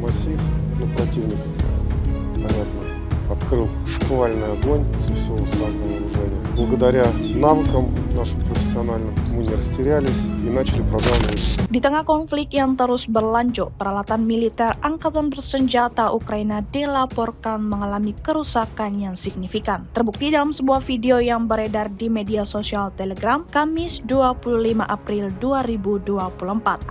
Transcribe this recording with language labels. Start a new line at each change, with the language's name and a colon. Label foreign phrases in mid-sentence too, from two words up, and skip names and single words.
Russian: прорыв, но противник, понятно, открыл шквальный огонь со всего сказанного вооружения. Благодаря навыкам нашим профессиональным мы не растерялись и начали продавливать.
Indonesian: Di tengah konflik yang terus berlanjut, peralatan militer angkatan bersenjata Ukraina dilaporkan mengalami kerusakan yang signifikan. Terbukti dalam sebuah video yang beredar di media sosial Telegram, Kamis 25 April 2024.